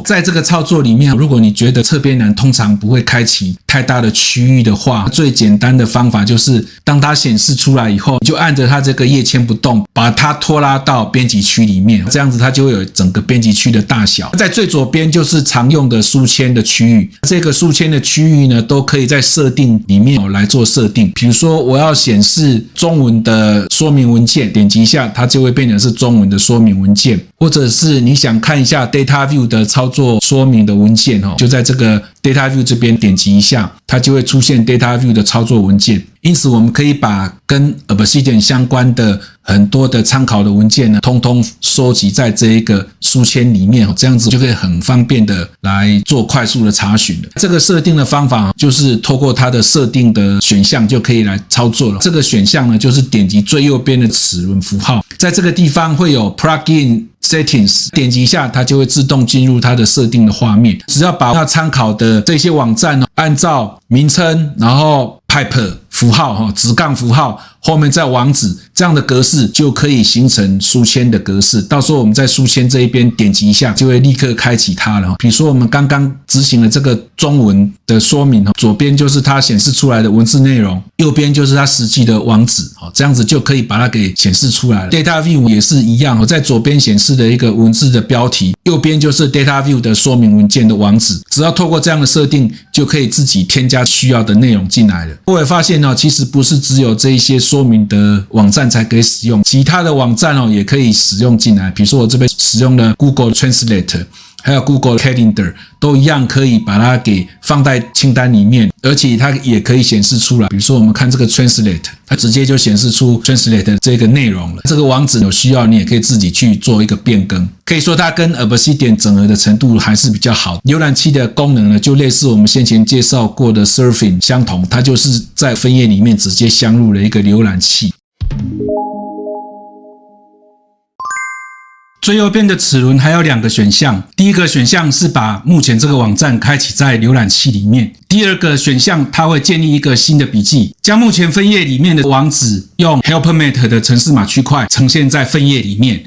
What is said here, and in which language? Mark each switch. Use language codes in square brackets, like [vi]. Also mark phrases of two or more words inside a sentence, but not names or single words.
[zh] 在這個操作裡面，如果你覺得側邊欄通常不會開啟太大的區域的話，最簡單的方法就是當它顯示出來以後，就按着它這個頁籤不動，把它拖拉到編輯區裡面，這樣子它就會有整個編輯區的大小。在最左邊就是常用的書籤的區域，這個書籤的區域呢，都可以在設定裡面來做設定。比如說我要顯示中文的說明文件，點擊一下它就會變成是中文的說明文件，或者是你想看一下 Data View 的操作說明的文件，就在這個 Data View 這邊點擊一下，它就會出現 Data View 的操作文件。因此我們可以把跟 Obsidian 相關的很多的參考的文件呢，通通收集在這一個書籤裡面，這樣子就可以很方便的來做快速的查詢了。這個設定的方法就是透過它的設定的選項就可以來操作了。這個選項呢，就是點擊最右邊的齒輪符號，在這個地方會有 [en] Plugin Settings， [zh] 點擊一下它就會自動進入它的設定的畫面。只要把要參考的這些網站按照名稱，然後 pipe 符號直槓符號後面再網址，這樣的格式就可以形成書籤的格式。到時候我們在書籤這一邊點擊一下，就會立刻開啟它了。比如說我們剛剛執行了這個中文的說明，左邊就是它顯示出來的文字內容，右邊就是它實際的網址，這樣子就可以把它給顯示出來了。Data View 也是一樣，在左邊顯示的一個文字的標題，右邊就是 Data View 的說明文件的網址。只要透過這樣的設定，就可以自己添加需要的內容進來了。各位發現其實不是只有這一些說明的網站才可以使用，其他的網站也可以使用進來。比如說我這邊使用了 Google Translate， 還有 Google Calendar， 都一樣可以把它給放在清單裡面，而且它也可以顯示出来。比如說我們看這個 Translate， 它直接就顯示出 Translate 這個內容了。這個網址有需要，你也可以自己去做一個變更。可以說它跟 Obsidian 整合的程度還是比較好。瀏覽器的功能呢，就類似我們先前介紹過的 Surfing 相同，它就是在分頁裡面直接鑲入了一個瀏覽器。最右邊的齒輪還有兩個選項，第一個選項是把目前這個網站開啟在瀏覽器裡面，第二個選項它會建立一個新的筆記，將目前分頁裡面的網址用 Helpmate 的程式碼區塊呈現在分頁裡面。